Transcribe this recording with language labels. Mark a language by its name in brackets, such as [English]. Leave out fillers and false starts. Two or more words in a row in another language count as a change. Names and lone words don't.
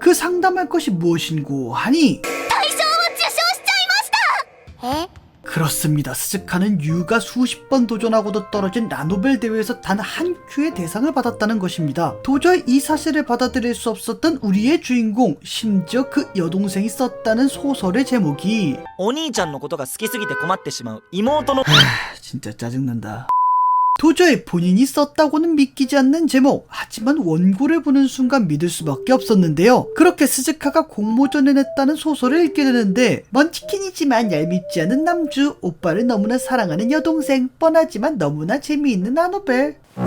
[Korean] 그 상담할 것이 무엇인고 하니 그렇습니다. 스즈카는 유가 수십 번 도전하고도 떨어진 라노벨 대회에서 단 한 큐의 대상을 받았다는 것입니다. 도저히 이 사실을 받아들일 수 없었던 우리의 주인공, 심지어 그 여동생이 썼다는 소설의 제목이 [Japanese] お兄ちゃんのことが好きすぎて困ってしまう妹の [Korean] 진짜 짜증난다. 도저히 본인이 썼다고는 믿기지 않는 제목. 하지만 원고를 보는 순간 믿을 수밖에 없었는데요. 그렇게 스즈카가 공모전에 냈다는 소설을 읽게 되는데 먼치킨이지만 얄밉지 않은 남주, 오빠를 너무나 사랑하는 여동생, 뻔하지만 너무나 재미있는 라노벨.